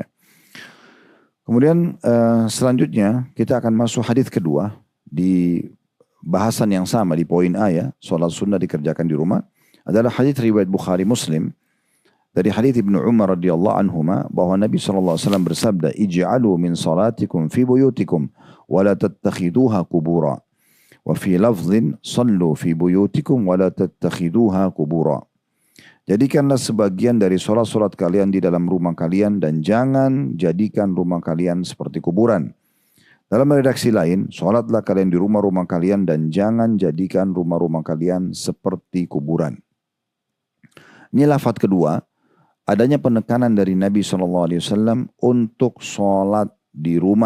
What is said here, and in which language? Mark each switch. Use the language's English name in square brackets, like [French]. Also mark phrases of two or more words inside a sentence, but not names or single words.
[Indonesian] Kemudian selanjutnya kita akan masuk hadis kedua di bahasan yang sama di poin A ya, sholat sunnah dikerjakan di rumah. Adalah hadis riwayat Bukhari Muslim dari hadis Ibnu Umar [Arabic] رضي الله عنهما [Indonesian] bahwa Nabi SAW bersabda, [Arabic] "اجعلوا من صلاتكم في بيوتكم ولا تتخذوها قبورا." وفي لفظ صلوا في بيوتكم ولا تتخذوها قبورا. [Indonesian] Jadikanlah sebagian dari sholat-sholat kalian di dalam rumah kalian dan jangan jadikan rumah kalian seperti kuburan. Dalam redaksi lain, sholatlah kalian di rumah-rumah kalian dan jangan jadikan rumah-rumah kalian seperti kuburan. Ini lafaz kedua, adanya penekanan dari Nabi SAW untuk sholat di rumah.